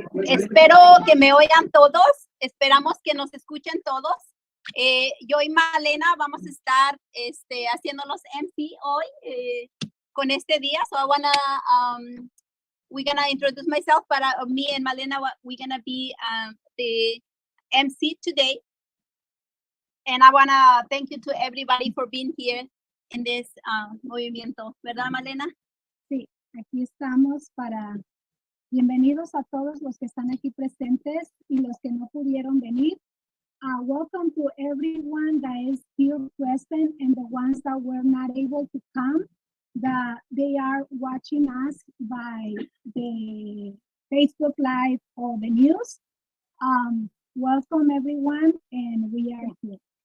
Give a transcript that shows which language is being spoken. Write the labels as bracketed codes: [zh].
[es] Espero que me oigan todos. Esperamos que nos escuchen todos. Yo y Malena vamos a estar haciendo los MC hoy con este día. [en] So I wanna we're gonna introduce myself, but me and Malena we're gonna be the MC today. And I wanna thank you to everybody for being here in this [es] movimiento, ¿verdad, Malena? Sí, aquí estamos para bienvenidos a todos los que están aquí presentes y los que no pudieron venir. [en] Welcome to everyone that is still present and the ones that were not able to come, that they are watching us by the Facebook Live or the news. Welcome everyone, and we are here.